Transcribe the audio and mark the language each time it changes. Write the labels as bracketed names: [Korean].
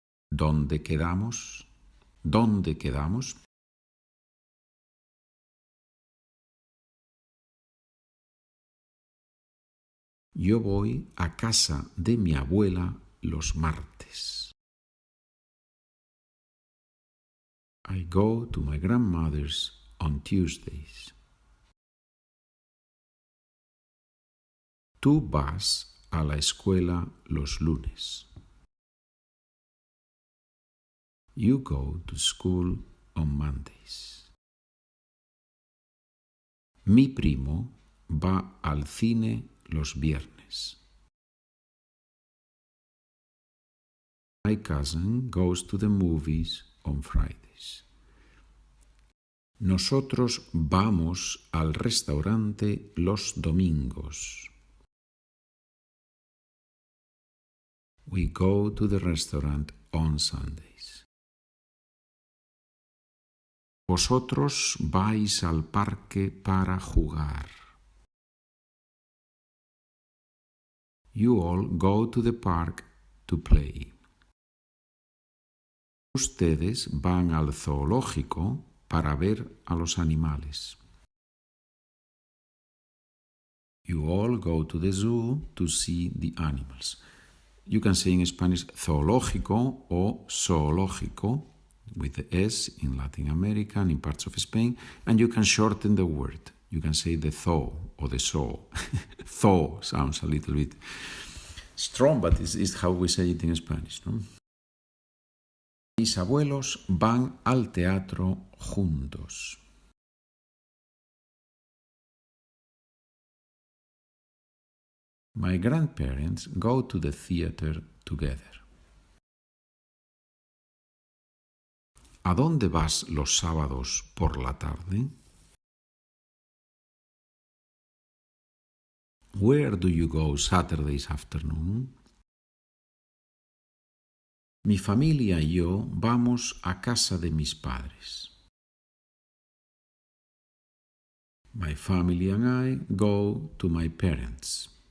[Spanish] ¿Dónde quedamos? ¿Dónde quedamos? Yo voy a casa de mi abuela los martes. [English] I go to my grandmother's on Tuesdays. [Spanish] Tú vas a la escuela los lunes. [English] You go to school on Mondays. [Spanish] Mi primo va al cine los viernes. [English] My cousin goes to the movies on Fridays. [Spanish] Nosotros vamos al restaurante los domingos. [English] We go to the restaurant on Sundays. [Spanish] Vosotros vais al parque para jugar. [English] You all go to the park to play. [Spanish] Ustedes van al zoológico para ver a los animales. [English] You all go to the zoo to see the animals. You can say in Spanish [Spanish] zoológico o zoológico [English] with the S in Latin America and in parts of Spain, and you can shorten the word. You can say the zoo or the zoo. Zoo sounds a little bit strong, but it's how we say it in Spanish, no? [Spanish] Mis abuelos van al teatro juntos. [English] My grandparents go to the theater together. [Spanish] ¿A dónde vas los sábados por la tarde? [English] Where do you go Saturdays afternoon? [Spanish] Mi familia y yo vamos a casa de mis padres. [English] My family and I go to my parents.